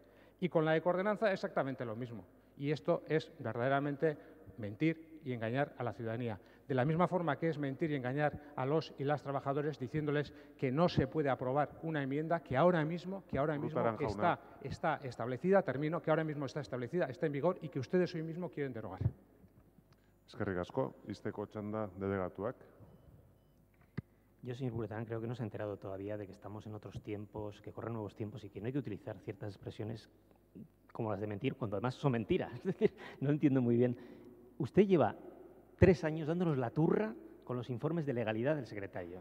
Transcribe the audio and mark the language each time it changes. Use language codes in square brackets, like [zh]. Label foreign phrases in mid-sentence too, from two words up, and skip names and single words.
[es] Y con la ecoordenanza exactamente lo mismo. Y esto es verdaderamente mentir y engañar a la ciudadanía. De la misma forma que es mentir y engañar a los y las trabajadores diciéndoles que no se puede aprobar una enmienda que ahora mismo está establecida, termino, que ahora mismo está establecida, está en vigor y que ustedes hoy mismo quieren derogar. [eu] Eskerrik asko, izteko txanda delegatuak. [es] Yo, señor Buretarán, creo que no se ha enterado todavía de que estamos en otros tiempos, que corren nuevos tiempos y que no hay que utilizar ciertas expresiones como las de mentir, cuando además son mentiras. Es decir, no entiendo muy bien. Usted lleva 3 años dándonos la turra con los informes de legalidad del secretario.